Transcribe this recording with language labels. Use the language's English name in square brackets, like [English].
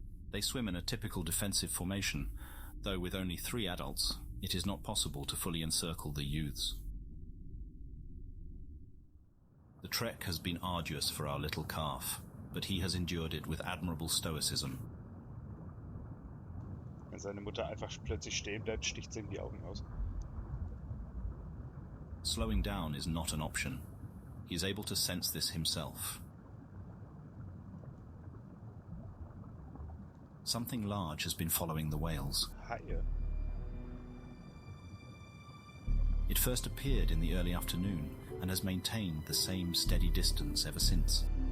[English] They swim in a typical defensive formation, though with only 3 adults, it is not possible to fully encircle the youths. The trek has been arduous for our little calf, but he has endured it with admirable stoicism. [German] Wenn seine Mutter einfach plötzlich stehen bleibt, sticht sie ihm die Augen aus. [English] Slowing down is not an option. He is able to sense this himself. Something large has been following the whales. [German] Haie. [English] It first appeared in the early afternoon and has maintained the same steady distance ever since.